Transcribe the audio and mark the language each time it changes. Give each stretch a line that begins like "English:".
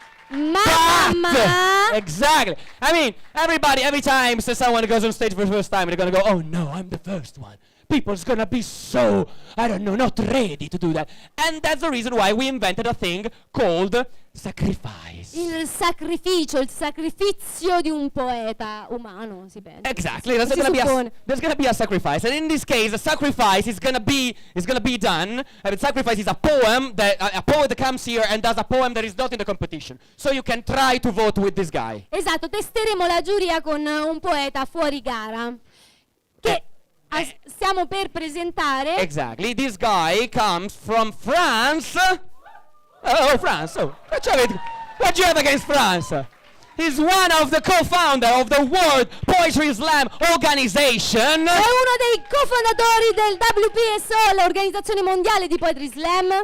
Italian: Mamma.
English: Exactly. I mean, everybody, every time someone goes on stage for the first time, they're gonna go, oh no, I'm the first one. People's gonna be so, I don't know, not ready to do that. And that's the reason why we invented a thing called sacrifice.
Italian: Il sacrificio, il sacrificio di un poeta umano, si pensa.
English: Exactly. There's
Italian: Si
English: gonna
Italian: suppone.
English: be a sacrifice, and in this case, a sacrifice is gonna be done. And sacrifice is a poem that a poet comes here and does a poem that is not in the competition. So you can try to vote with this guy.
Italian: Esatto, testeremo la giuria con un poeta fuori gara che stiamo per presentare.
English: Exactly. This guy comes from France. Oh, France. Oh, what do you have against France? He's one of the co-founder of the World Poetry Slam Organization.
Italian: È uno dei cofondatori del WPSO, l'Organizzazione Mondiale di Poetry Slam.